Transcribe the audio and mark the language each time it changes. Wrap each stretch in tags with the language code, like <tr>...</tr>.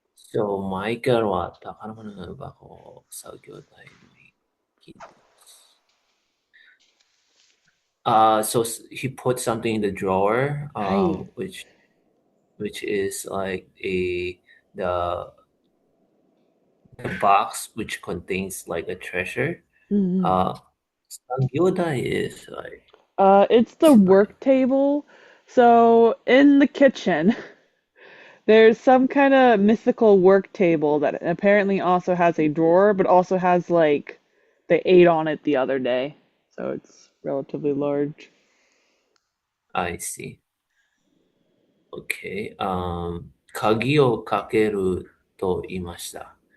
<ja>そう、マイケルは宝物の箱を作業台に引き出す。</ja> <en>So he put something in the drawer, Hi. which is like the the box which contains like a treasure. Mhm. Uh, Sangyodai is It's the like work table. So in the kitchen, there's some kind of mythical work table that apparently also has a drawer, but also has like they ate on it the other day. So it's relatively large. I see. Okay.</en> <ja>鍵をかけると言いました。</ja>